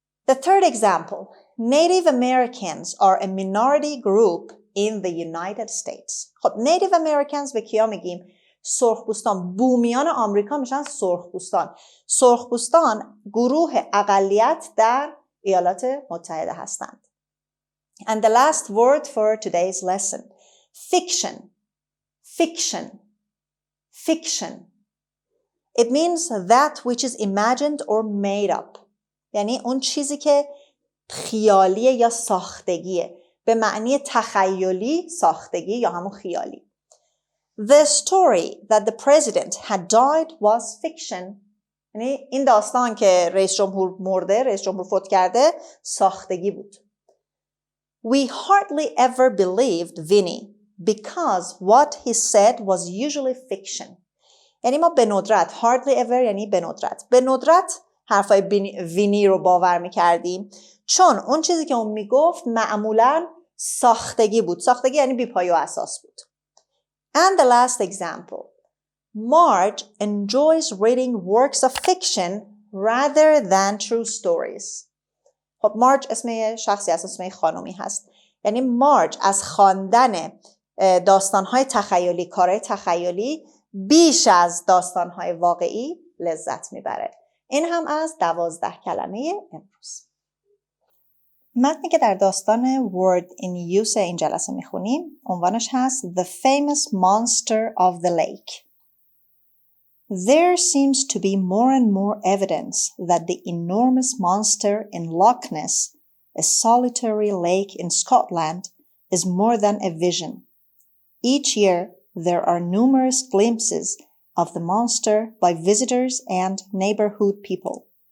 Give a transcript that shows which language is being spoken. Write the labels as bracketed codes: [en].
[en] The third example, Native Americans are a minority group in the United States. [fa] خب Native Americans به کیا میگیم؟ سرخپوستان، بومیان آمریکا میشن سرخپوستان. سرخپوستان گروه اقلیت در ایالات متحده هستند. [en] And the last word for today's lesson, fiction. Fiction. Fiction. It means that which is imagined or made up. [fa] یعنی اون چیزی که خیالیه یا ساختگیه. به معنی تخیلی، ساختگی یا همون خیالی. [en] The story that the president had died was fiction. [fa] یعنی این داستان که رئیس جمهور مرده، رئیس جمهور فوت کرده، ساختگی بود. [en] We hardly ever believed Vinny because what he said was usually fiction. [fa] یعنی ما به ندرت، [en] hardly ever [fa] یعنی به ندرت حرفای وینی رو باور میکردیم چون اون چیزی که اون میگفت معمولاً ساختگی بود. ساختگی یعنی بی‌پایه و اساس بود. [en] And the last example, Marge enjoys reading works of fiction rather than true stories. [fa] خب مارج اسم شخصی هست، اسم خانومی هست. یعنی مارج از خواندن داستان‌های تخیلی، کارهای تخیلی بیش از داستان‌های واقعی لذت میبره. این هم از 12 کلمه امروز. متنی که در داستان [en] word in use [fa] این جلسه میخونیم عنوانش هست The Famous Monster of the Lake. [en] There seems to be more and more evidence that the enormous monster in Loch Ness, a solitary lake in Scotland, is more than a vision. Each year, there are numerous glimpses of the monster by visitors and neighborhood people.